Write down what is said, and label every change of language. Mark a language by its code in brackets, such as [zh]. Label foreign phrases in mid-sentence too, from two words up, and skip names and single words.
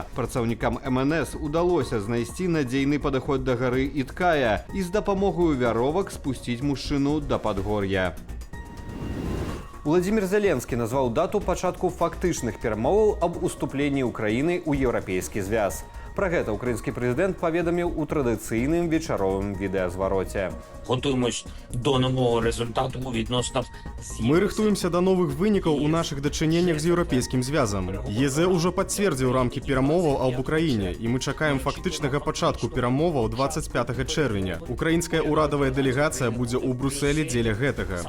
[be] Працаўнікам МНС удалося знайсці надзейны падыход да гары Іткая і з дапамогаю вяровак спусціць мужчыну да падгор'я. Владимир Зеленскі назваў дату пачатку фактычных перамоваў аб уступленні Украіны ў Еўрапейскі звяз. Пра гэта украінскі прэзідэнт паведаміў у традыцыйным вечаровым відэазвароце. [uk] Готуємось до нового результату відносно [be] Мы рыхтуемся до новых вынікаў у наших дачыненнях з Еўрапейскім звязам. ЕЗ уже пацвердзіў рамкі перамоваў аб Украіне, і мы чакаем фактычнага пачатку перамоваў 25 чэрвеня. Украінская ўрадавая дэлегацыя будзе ў Брусэлі дзеля гэтага.